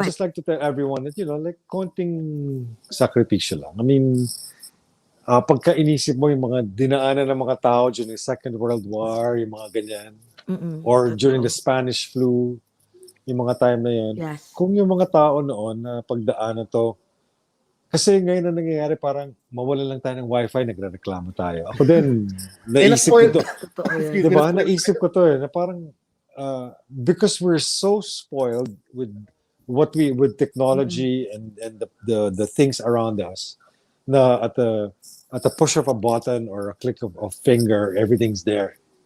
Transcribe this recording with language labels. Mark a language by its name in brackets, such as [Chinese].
[English] I'd just like to tell everyone that, like, [Filipino] konting sakripisyo lang. I mean, pagka inisip mo yung mga dinaanan ng mga tao [English] during the Second World War, [Filipino] yung mga ganyan, [English] or during the Spanish flu, [Filipino] yung mga time na yun, kung yung mga tao noon na pagdaanan to, kasi ngayon na nangyayari, parang mawalan lang tayo ng wifi, nagre-reklamo tayo. Ako din, naisip ko to. Diba? Naisip ko to na parang, [English] because we're so spoiled with with technology and the things around us, na at the push of a button or a click of a finger, everything's there.